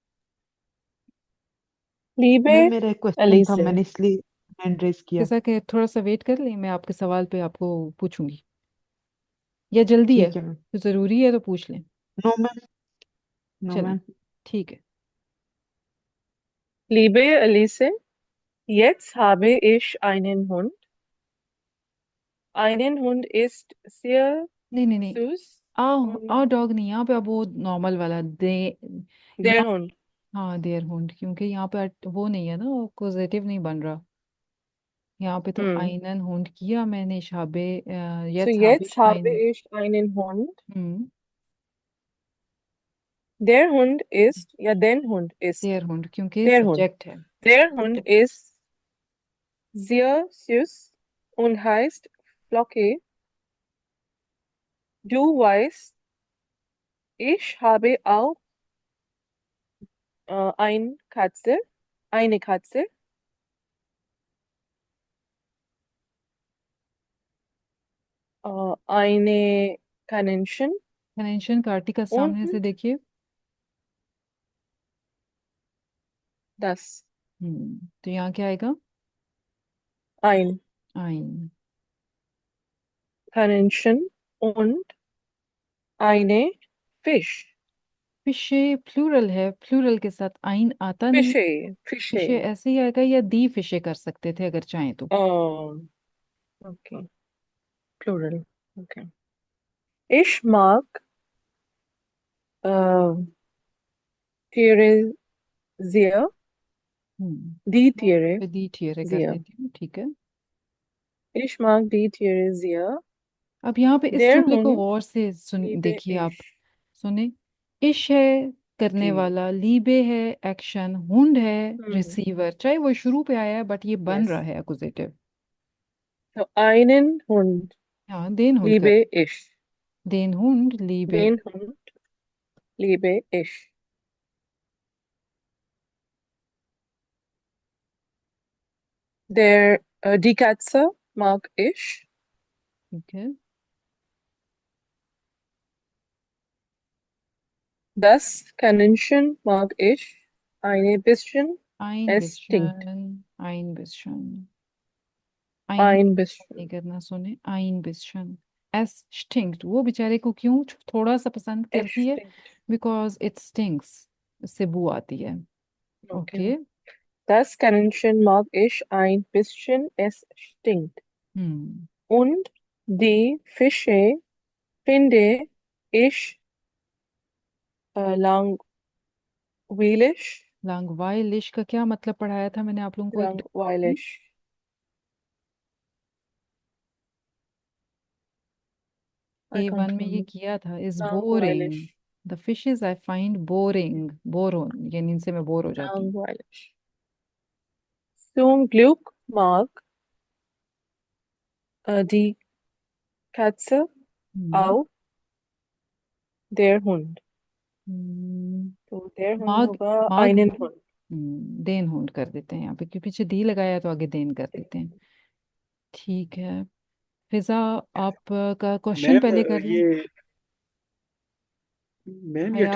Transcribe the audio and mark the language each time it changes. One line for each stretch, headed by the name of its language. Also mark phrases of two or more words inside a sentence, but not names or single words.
German: लीबे
Hindi: मैम मेरा एक क्वेश्चन था, एलिसे। मैंने इसलिए
English: hand raise
Hindi: किया। फिजा के थोड़ा सा वेट कर लें, मैं आपके सवाल पे आपको पूछूंगी, या जल्दी है ठीक है मैम। तो जरूरी है तो पूछ लें।
English: no ma'am, no
Hindi: चलें, मैम। ठीक है।
German: Liebe Elise, jetzt habe ich einen Hund. Einen Hund ist sehr
Hindi: नहीं नहीं नहीं,
German: süß und
Hindi: आ डॉग नहीं, यहाँ पे अब वो नॉर्मल वाला दे,
German: der
Hindi: या
German: Hund.
Hindi: हाँ
German: der Hund,
Hindi: क्योंकि यहाँ पे वो नहीं है ना, पॉजिटिव नहीं बन रहा। यहाँ पे तो Hm.
German: einen Hund
Hindi: किया मैंने, शाबे
German: So jetzt habe jetzt ich habe einen। ich einen Hund. हम्म, Der Hund ist, ja, den Hund ist. der Hund
Hindi: क्योंकि
German: Der Hund.
Hindi: सब्जेक्ट है।
German: Der Hund ist sehr süß und heißt Flocky. Du weißt, ich habe auch ein Katze, eine Katze. Eine Kaninchen
Hindi: कनेक्शन का आर्टिकल
German: und
Hindi: सामने से देखिए।
German: das.
Hindi: तो यहाँ क्या आएगा?
German: Ein आइन। Kaninchen und eine Fisch.
Hindi: फिशे प्लूरल है, प्लूरल के साथ आइन आता नहीं।
German: Fische, फिशे Fische.
Hindi: ऐसे ही आएगा, या
German: die Fische
Hindi: कर सकते थे अगर चाहें तो।
German: Okay, Plural. Okay. Ich mag äh, Tiere sehr. Die
Hindi: यहाँ
German: Tiere
Hindi: पे
German: die Tiere
Hindi: कर
German: sehr.
Hindi: देती हूँ, ठीक है।
German: Ich mag die Tiere sehr.
Hindi: अब यहाँ पे इस
German: Der
Hindi: जुमले को
German: Hund
Hindi: गौर से सुन
German: liebe
Hindi: देखिए आप।
German: ich.
Hindi: सुने, इश है करने जी. वाला, लीबे है एक्शन, हुंड है Hmm. रिसीवर, चाहे वो शुरू पे आया है बट ये बन रहा
English: Yes.
Hindi: है अकुजेटिव।
German: So einen Hund
Hindi: हाँ,
German: den Hund
Hindi: कर,
German: liebe ich. den Hund liebe. Den Hund liebe ich. Die Katze mag ich.
Hindi: ठीक है।
German: Das Kaninchen mag ich. Ein bisschen. आइन Es stinkt. bisschen, ein bisschen, ein Ein
Hindi: नहीं
German: bisschen.
Hindi: करना। सुने,
German: ein bisschen. es stinkt,
Hindi: वो बेचारे को क्यों थोड़ा सा पसंद
German: Es
Hindi: करती है?
German: stinkt.
English: because it stinks,
Hindi: इससे बू आती है।
English: Okay. ओके।
German: Das Kaninchen mag ich ein bisschen. Es stinkt. हम्म, Und die Fische finde ich langweilig.
Hindi: लांगवाइलिश का क्या मतलब पढ़ाया था मैंने आप लोगों को एक दो बार में?
German: Langweilig.
English: I A1 can't
Hindi: में ये
English: remember.
Hindi: किया था।
English: is boring,
German: Langweilig.
English: the fishes I find boring,
Hindi: बोर हो, यानी इनसे मैं बोर हो जाती हूँ।
German: Langweilig. Zum Glück mag die Katze हम्म, auch der Hund. हम्म,
Hindi: तो
German: der Hund माग,
Hindi: होगा
German: माग einen
Hindi: नहीं,
German: Hund. den Hold
Hindi: कर देते हैं यहाँ पे, क्योंकि पीछे दी लगाया है तो आगे देन कर देते हैं। ठीक है। फिजा, आप का क्वेश्चन मैम पहले कर लें। ये मैम ये